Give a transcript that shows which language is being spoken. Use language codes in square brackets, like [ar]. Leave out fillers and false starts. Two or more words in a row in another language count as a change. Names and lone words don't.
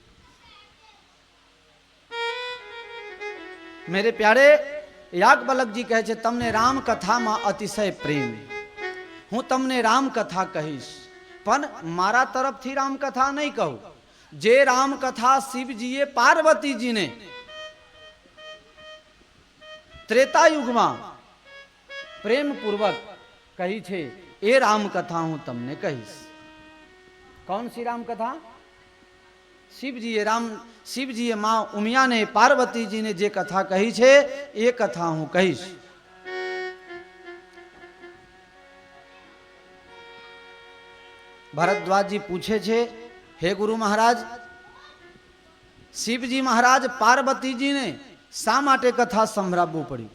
[hi] मेरे प्यारे [gu] યાજ્ઞવલ્ક્યજી કહે છે, તમને રામ કથામાં અતિશય પ્રેમ, હું તમને રામ કથા કહીશ, પણ મારા તરફથી રામ કથા નહીં કહું. જે રામ કથા શિવજીએ પાર્વતીજીને ત્રેતા યુગમાં પ્રેમપૂર્વક કહી છે, એ રામ કથા હું તમને કહીશ. [hi] कौन सी राम कथा? [gu] શિવજીએ માં ઉમિયાને પાર્વતીજીને જે કથા કહી છે એ કથા હું કહીશ. ભરદ્વાજજી પૂછે છે, હે ગુરુ મહારાજ, શિવજી મહારાજ પાર્વતીજીને શા માટે કથા સંભળાવવું પડ્યું?